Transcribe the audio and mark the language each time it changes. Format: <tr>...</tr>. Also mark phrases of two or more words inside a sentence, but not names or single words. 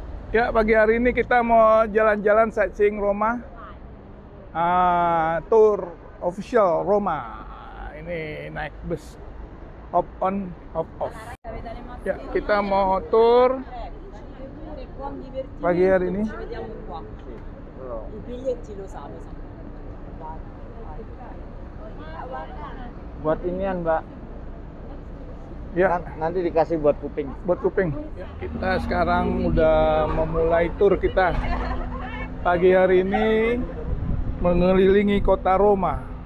<id>Ya, pagi hari ini kita mau jalan-jalan sightseeing Roma.</id> <en>Tour official Roma.</en> <id>Ini naik bus</id> <en>hop on, hop off.</en> <id>Ya, kita mau tour pagi hari ini.</id> <it>I biglietti lo sa.</it> <id>Buat inian, Mbak. Ya, Nanti dikasih buat kuping. buat kuping. Ya, kita sekarang udah memulai tour kita. Pagi hari ini mengelilingi kota Roma.</id>